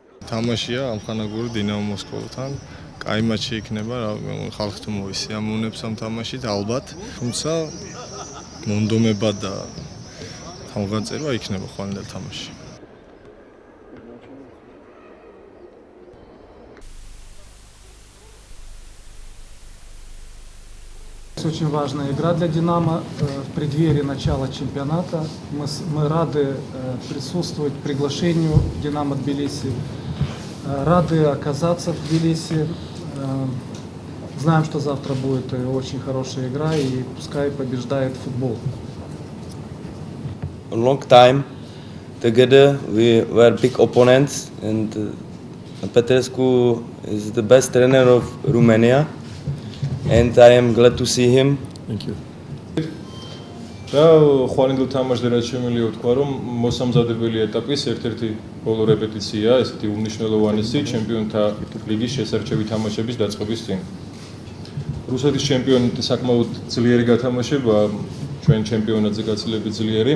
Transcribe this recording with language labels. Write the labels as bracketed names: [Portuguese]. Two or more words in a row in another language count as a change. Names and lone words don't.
[Georgian] თამაშია ამხანაგური დინამო მოსკოვთან. კაი მატჩი იქნება, ხალხი თუ მოისიამოვნებს ამ თამაშით ალბათ, თუმცა მონდომება და თავგანწირვა იქნება ხვალინდელ თამაშში. [Russian] Очень важная игра для «Динамо» в преддверии начала чемпионата. Мы рады присутствовать приглашению «Динамо» Тбилиси, рады оказаться в Тбилиси. Знаем, что завтра будет очень хорошая игра, и пускай побеждает футбол. [English] A long time together, we were big opponents, and Petrescu is the best trainer of Romania. And I am glad to see him. Thank you. [Georgian] და ხვალინდელ თამაშზე რაც შემიძლია ვთქვა, რომ მოსამზადებელი ეტაპის ერთ-ერთი ბოლო რეპეტიცია, ესეთი უმნიშვნელოვანესი ჩემპიონთა ლიგის შესარჩევი თამაშების დაწყების წინ. რუსეთის ჩემპიონატი საკმაოდ ძლიერი გათამაშება, ჩვენ ჩემპიონატზე გაცილებით ძლიერი.